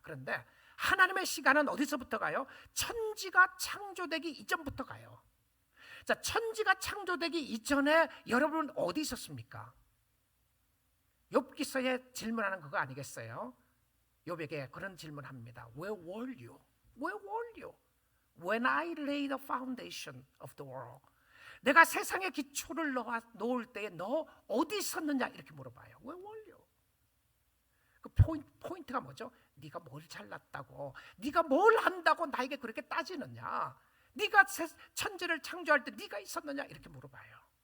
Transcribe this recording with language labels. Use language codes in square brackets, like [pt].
[ko] 그런데 하나님의 시간은 어디서부터 가요? 천지가 창조되기 이전부터 가요. 자, 천지가 창조되기 이전에 여러분 어디 있었습니까? 욥기서에 질문하는 그거 아니겠어요? 욥에게 그런 질문합니다. [en] Where were you? Where were you? When I laid the foundation of the world. [ko] 내가 세상의 기초를 놓을 때에 너 어디 있었느냐 이렇게 물어봐요. [en] Where were you? [ko] 그 포인트가 뭐죠? 네가 뭘 잘났다고, 네가 뭘 한다고 나에게 그렇게 따지느냐? 네가 천지를 창조할 때 네가 있었느냐 이렇게 물어봐요.